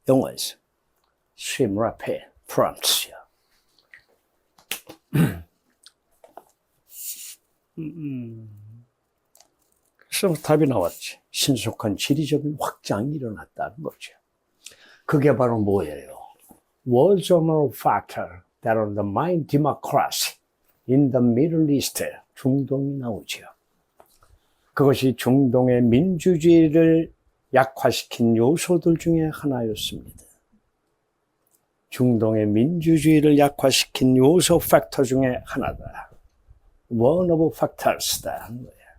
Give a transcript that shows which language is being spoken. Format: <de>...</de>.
<en>영어에서. swim, rapid, prompt.</en> <ko>그래서 답이 나왔지. 신속한 지리적인 확장이 일어났다는 거죠. 그게 바로 뭐예요?</ko> <en>Was a factor that undermined democracy in the Middle East.</en> <ko>중동이 나오죠. 그것이 중동의 민주주의를 약화시킨 요소들 중에 하나였습니다. 중동의 민주주의를 약화시킨 요소 팩터 중에 하나다.</ko> <en>One of factors다</en> <ko>하는 거야.</ko>